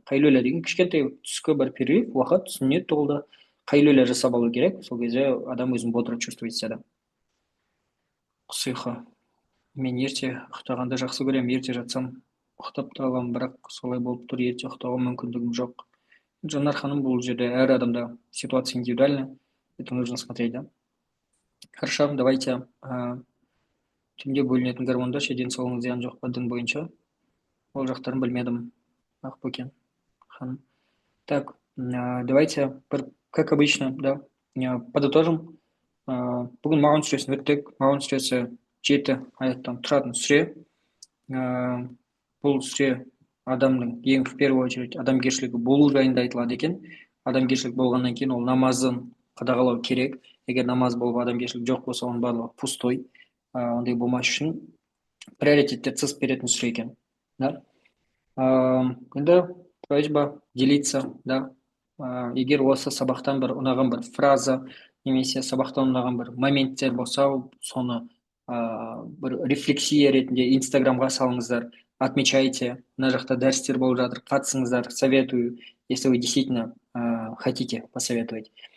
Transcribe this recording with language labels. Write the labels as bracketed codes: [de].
[kk] Қайлуля деген кішкентай түскі бір перерыв, уақыт, сүннет толды. Қайлуля жасап алу керек, сол кезде адам өзін бодро чувствует себя. Құс ұйқы. Мен ерте ұйықтағанды жақсы көремін, ерте жатсам ұйықтап та аламын, бірақ солай болып тұр, ерте ұйықтауға мүмкіндігім жоқ. Жанар ханым, бұл жерде әр адамда ситуация индивидуальна, это нужно смотреть, да. Хорошо, давайте түнде бөлінетін гормондар ше денсаулығыңызға зиян жоқ па дін бойынша? Ол жақтарын білмедім, Ақбөкен ханым. [ru] Так, давайте, как обычно, да, подытожим. [kk] Бүгін Маун сүресін өттік. Маун сүресі 7 аяттан тұратын сүре. Бұл сүре адамның ең в первую очередь адамгершілігі болу жайында айтылады екен. Адамгершілік болғаннан кейін ол намазын қадағалау керек. Егер намаз болып адамгершілік жоқ болса, оның барлығы пустой. Ондай болмас үшін приоритеттерді сызып беретін сүре екен. Да? Енді просьба делиться, да. Егер осы сабақтан бір ұнаған бір фраза, немесе сабақтан ұнаған бір моменттер болса, соны бір рефлексия ретінде инстаграмға салыңыздар, отмечайте, мына жақта дәрістер болып жатыр, қатысыңыздар, советую, если вы действительно хотите посоветовать.